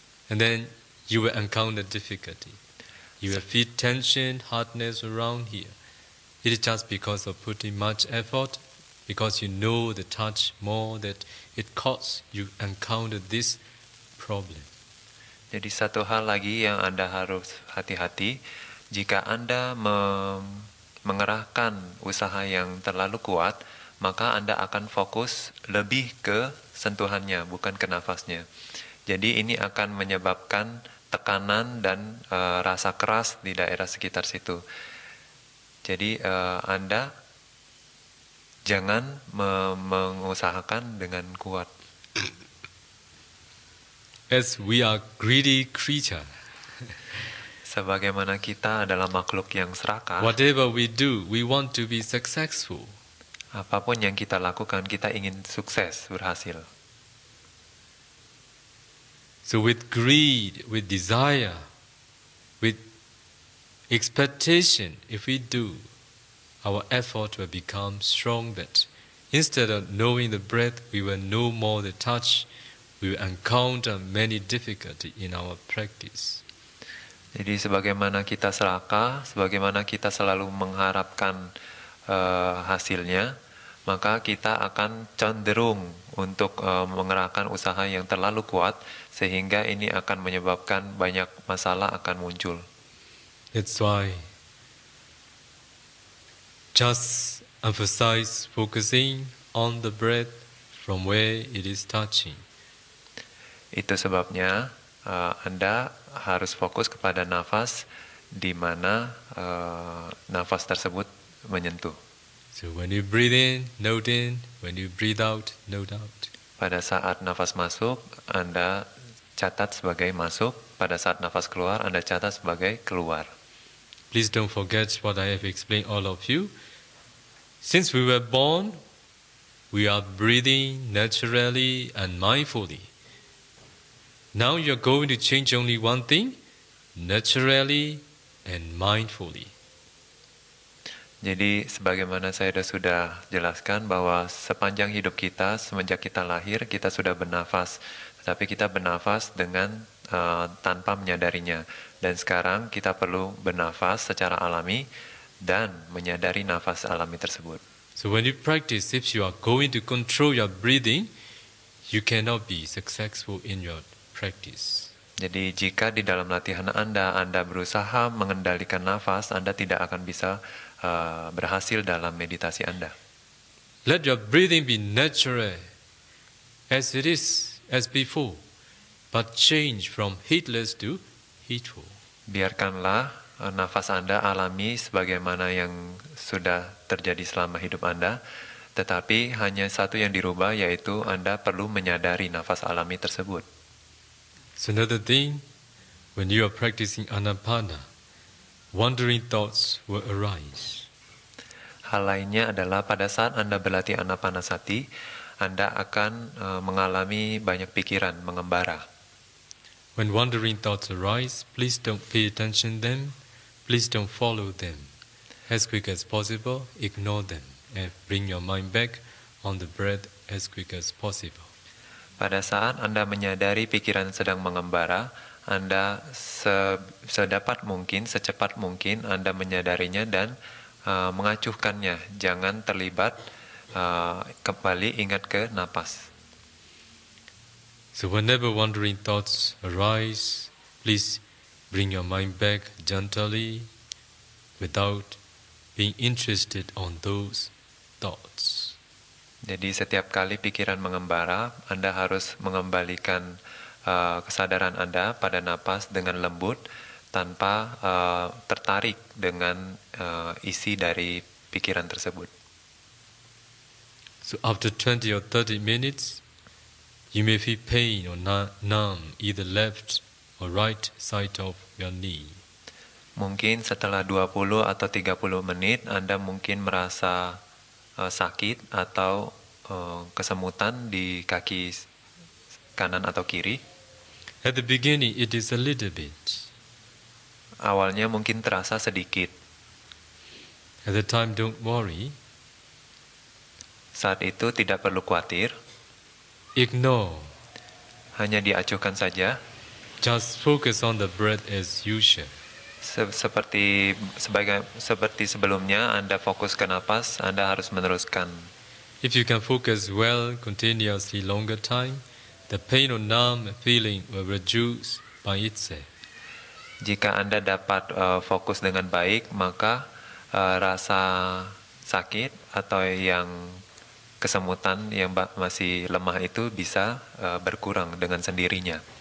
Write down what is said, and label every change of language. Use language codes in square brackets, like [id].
[en] And then you will encounter difficulty. You will feel tension, hardness around here. It is just because of putting much effort, because you know the touch more, that it causes you encounter this problem. [id] Jadi satu hal lagi yang Anda harus hati-hati, jika Anda mengerahkan usaha yang terlalu kuat, maka Anda akan fokus lebih ke sentuhannya, bukan ke nafasnya. Jadi ini akan menyebabkan tekanan dan rasa keras di daerah sekitar situ. Jadi Anda jangan mengusahakan dengan kuat. [en] As we are greedy creature, [id] Sebagaimana kita adalah makhluk yang serakah, [en] whatever we do, we want to be successful. [id] apapun yang kita lakukan, kita ingin sukses, berhasil. [en] So with greed, with desire, with expectation, if we do, our effort will become strong. But instead of knowing the breath, we will know more the touch. We will encounter many difficulties in our practice. [id] Jadi sebagaimana kita serakah, sebagaimana kita selalu mengharapkan hasilnya, maka kita akan cenderung untuk mengerahkan usaha yang terlalu kuat, sehingga ini akan menyebabkan banyak masalah akan muncul. [en] That's why just emphasize focusing on the breath from where it is touching. [id] Itu sebabnya Anda harus fokus kepada nafas di mana nafas tersebut menyentuh. [en] So when you breathe in, note in. When you breathe out, note out. [id] Pada saat nafas masuk, Anda catat sebagai masuk. Pada saat nafas keluar, Anda catat sebagai keluar. [en] Please don't forget what I have explained all of you. Since we were born, we are breathing naturally and mindfully. Now you're going to change only one thing, naturally and mindfully. [id] Jadi sebagaimana saya sudah jelaskan bahwa sepanjang hidup kita, semenjak kita lahir, kita sudah bernafas. Tetapi kita bernafas dengan tanpa menyadarinya. Dan sekarang kita perlu bernafas secara alami dan menyadari nafas alami tersebut. [en] So when you practice, if you are going to control your breathing, you cannot be successful in your practice. [id] Jadi jika di dalam latihan Anda berusaha mengendalikan nafas, Anda tidak akan bisa berhasil dalam meditasi Anda. [en] Let your breathing be natural, as it is, as before, but change from heedless to heedful. [id] Biarkanlah nafas Anda alami sebagaimana yang sudah terjadi selama hidup Anda, tetapi hanya satu yang dirubah, yaitu Anda perlu menyadari nafas alami tersebut. [en] So another thing, when you are practicing Anapana, wandering thoughts will arise. [id] Hal lainnya adalah pada saat Anda berlatih Anapanasati, Anda akan mengalami banyak pikiran mengembara. [en] When wandering thoughts arise, please don't pay attention to them. Please don't follow them. As quick as possible, ignore them and bring your mind back on the breath as quick as possible. [id] Pada saat Anda menyadari pikiran sedang mengembara, Anda sedapat mungkin, secepat mungkin Anda menyadarinya dan mengacuhkannya. Jangan terlibat, kembali ingat ke napas. [en] So whenever wandering thoughts arise, please bring your mind back gently without being interested on those thoughts. [id] Jadi setiap kali pikiran mengembara, Anda harus mengembalikan kesadaran Anda pada napas dengan lembut, tanpa tertarik dengan isi dari pikiran tersebut. [en] So after 20 or 30 minutes, you may feel pain or numb either left or right side of your knee. [id] Mungkin setelah 20 atau 30 menit Anda mungkin merasa sakit atau kesemutan di kaki kanan atau kiri. [en] At the beginning, it is a little bit. [id] Awalnya mungkin terasa sedikit. [en] At the time, don't worry. [id] Saat itu tidak perlu khawatir, [en] Ignore. [id] hanya diacuhkan saja. [en] Just focus on the breath as usual. [id] Seperti sebelumnya, Anda fokus ke napas, Anda harus meneruskan. [en] If you can focus well, continuously longer time, the pain or numb feeling will reduce by itself. [id] Jika Anda dapat fokus dengan baik, maka rasa sakit atau yang kesemutan yang masih lemah itu bisa berkurang dengan sendirinya.